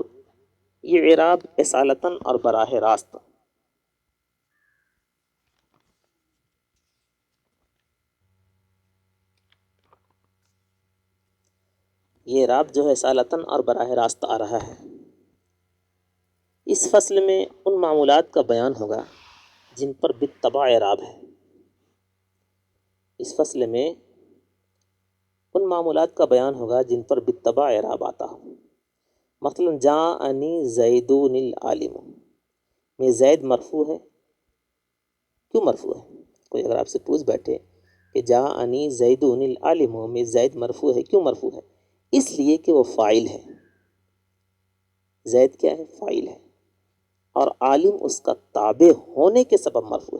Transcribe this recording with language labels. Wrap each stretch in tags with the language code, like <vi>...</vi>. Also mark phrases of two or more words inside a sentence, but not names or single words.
<ur>یہ اعراب اصالتاً اور براہ راست یہ اعراب جو ہے اصالتاً اور براہ راست آ رہا ہے. اس فصل میں ان معمولات کا بیان ہوگا جن پر بالطبع اعراب ہے. اس فصل میں ان معمولات کا بیان ہوگا جن پر بالطبع اعراب آتا ہو. مثلا</ur> <ar>جاءنی زیدون العالم</ar> <ur>میں زید مرفوع ہے، کیوں مرفوع ہے؟ کوئی اگر آپ سے پوچھ بیٹھے کہ</ur> <ar>جاءنی زیدون العالم</ar> <ur>میں زید مرفوع ہے، کیوں مرفوع ہے؟ اس لیے کہ وہ فاعل ہے، زید کیا ہے؟ فاعل ہے، اور عالم اس کا تابع ہونے کے سبب مرفوع ہے۔</ur>